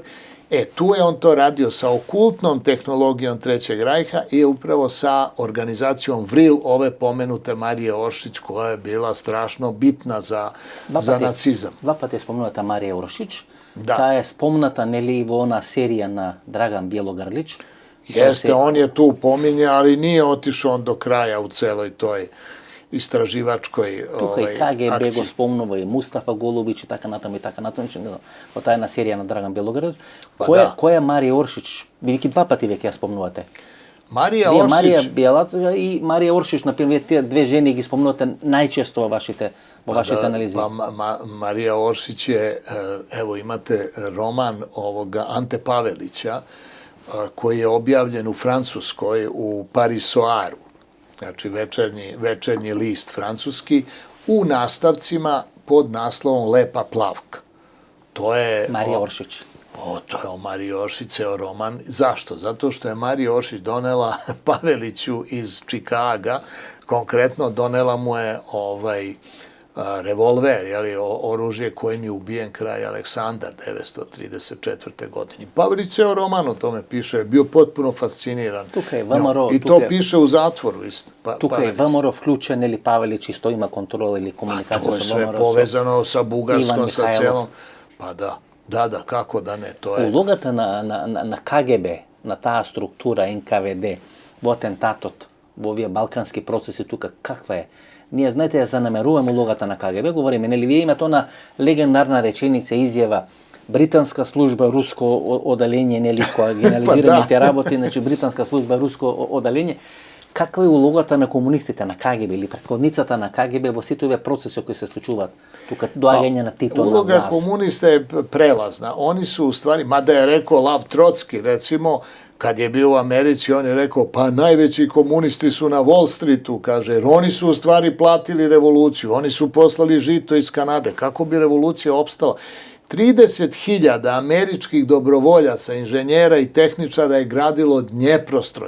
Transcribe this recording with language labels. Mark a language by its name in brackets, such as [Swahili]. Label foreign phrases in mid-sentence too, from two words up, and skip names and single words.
[Serbian] Tu je on to radio sa okultnom tehnologijom Trećeg rajha i upravo sa organizacijom Vril, ove pomenute Marije Oršić, koja je bila strašno bitna za nacizam. Dva put je spomenuta Marija Oršić, ta je spomenuta ona serija na Dragan Bjelogrlić. Jeste, on je tu pominja, ali nije otišao on do kraja u celoj toj istraživačkoj [Macedonian] Tukaj KGB го спомнува и Мустафа Голубич и така натаму, тоа е една серија на Драган Белоградич. Која е Марија Оршич? Бидејќи два пати веќе ја спомнувате. Марија Оршич... Марија Бјелацка и Марија Оршич, например, тие две жени ги спомнувате најчесто во вашите анализи. [Serbian] Марија Оршич е, ево имате роман овога Анте Pavelića, koji je objavljen u Francuskoj, u Parisoaru, znači večernji list francuski, u nastavcima pod naslovom Lepa plavka. To je... Marija Oršić. To je o Mariji Oršić, ceo roman. Zašto? Zato što je Marija Oršić donela Paveliću iz Čikaga, konkretno donela mu je revolver, oružje kojim je ubijen kralj Aleksandar 934. godine. Pavelić ceo roman o tome piše, je bio potpuno fasciniran. I to piše u zatvoru isto. [Macedonian] Тука е ВМРО вклучен или Павелич исто има контрола или комуникација со ВМРО? [Serbian] To je sve povezano sa Bugarskom, sa celom. Pa da, kako da ne, to je... [Macedonian] Улогата на КГБ, на таа структура НКВД во атентатот, во овие балкански процеси тука, каква е? Ние, знаете, ја занамеруваме улогата на КГБ, говориме, нели, вие имате она легендарна реченица, изјава, британска служба, руско одаленје, нели, која генерализираме тие работи, значи, британска служба, руско одаленје. Каква е улогата на комунистите, на КГБ или претходницата на КГБ во сите овие процеси кои се случуваат тука, доаѓање на Тито на власт? [Serbian] Uloga komunista je prelazna. Oni su u stvari, mada je rekao Lav Trotski, recimo, kad je bio u Americi, on je rekao, pa najveći komunisti su na Wall Streetu, kaže, jer oni su u stvari platili revoluciju, oni su poslali žito iz Kanade. Kako bi revolucija opstala? 30.000 američkih dobrovoljaca, inženjera i tehničara je gradilo Dnjeprostroj.